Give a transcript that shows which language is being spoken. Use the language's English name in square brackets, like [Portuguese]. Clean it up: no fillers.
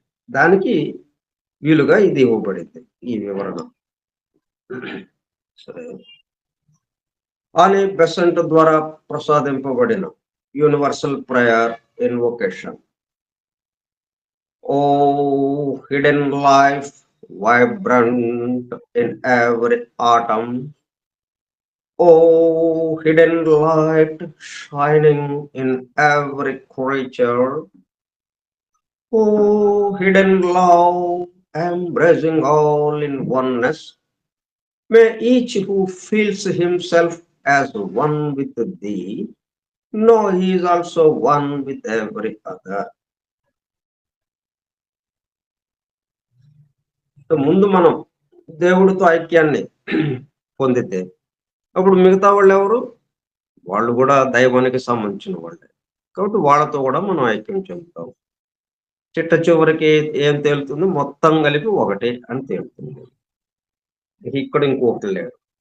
[Telugu] దానికి వీలుగా ఇది ఇవ్వబడింది, ఈ వివరణ. సరే. అనే బెసెంట్ ద్వారా ప్రసాదింపబడిన universal prayer invocation. [English] Oh hidden life vibrant in every atom. Oh, hidden light shining in every creature. Oh, hidden love embracing all in oneness. May each who feels himself as one with thee know he is also one with every other. [Telugu] ముందు మనం దేవుడితో ఐక్యాన్ని పొందితే అప్పుడు మిగతా వాళ్ళు ఎవరు? వాళ్ళు కూడా దైవానికి సంబంధించిన వాళ్ళే. కాబట్టి వాళ్ళతో కూడా మనం ఐక్యం చెందుతాం. చిట్ట చివరికి ఏం తేలుతుంది? మొత్తం కలిపి ఒకటే అని తేలుతుంది. ఇక్కడ ఇంకొకటి లేడు.